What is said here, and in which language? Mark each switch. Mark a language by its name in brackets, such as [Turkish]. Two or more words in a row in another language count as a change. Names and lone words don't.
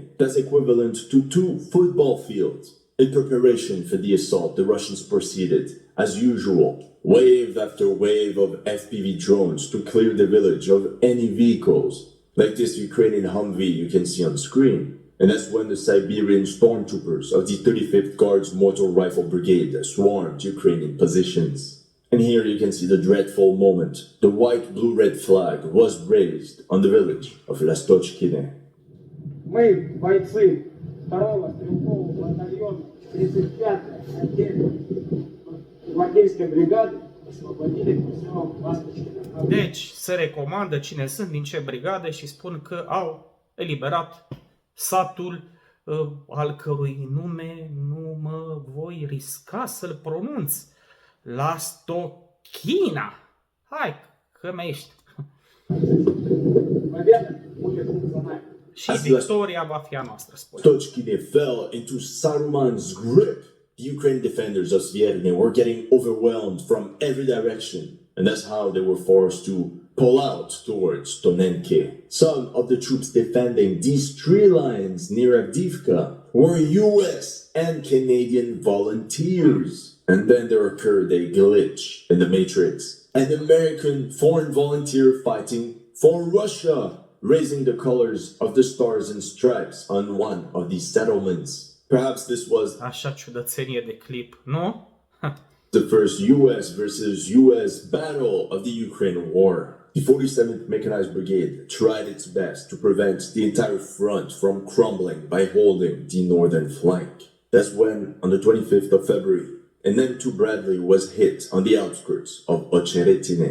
[English] That's equivalent to 2 football fields. In preparation for the assault, the Russians proceeded, as usual, wave after wave of FPV drones to clear the village of any vehicles, like this Ukrainian Humvee you can see on screen. And that's when the Siberian stormtroopers of the 35th Guards Mortar Rifle Brigade swarmed Ukrainian positions. And here you can see the dreadful moment. The white-blue-red flag was raised on the village of Lastochkine. [Russian] Мы, бойцы 2-го стрелкового батальона 35-й отдельной гвардейской бригады, освободили поселок Ласточкино. [Romanian] Deci se recomandă cine sunt, din ce brigadă și spun că au eliberat satul al cărui nume nu mă voi risca să-l pronunț. Lastochkina. Hai, că mai ești. [Russian] Победа будет за нами. [Romanian] Și victoria va fi a noastră, spune. [English] Lastochkine fell into Saruman's grip. The Ukrainian defenders of Svierne were getting overwhelmed from every direction. And that's how they were forced to pull out towards Tonenke. Some of the troops defending these tree lines near Avdiivka were US and Canadian volunteers. And then there occurred a glitch in the matrix. An American foreign volunteer fighting for Russia, raising the colors of the stars and stripes on one of these settlements. Perhaps this was [Romanian] Așa ciudățenie de clip, nu? [English] the first US versus US battle of the Ukraine war. The 47th Mechanized Brigade tried its best to prevent the entire front from crumbling by holding the northern flank. That's when, on the 25th of February, an M2 Bradley was hit on the outskirts of Ocheretine.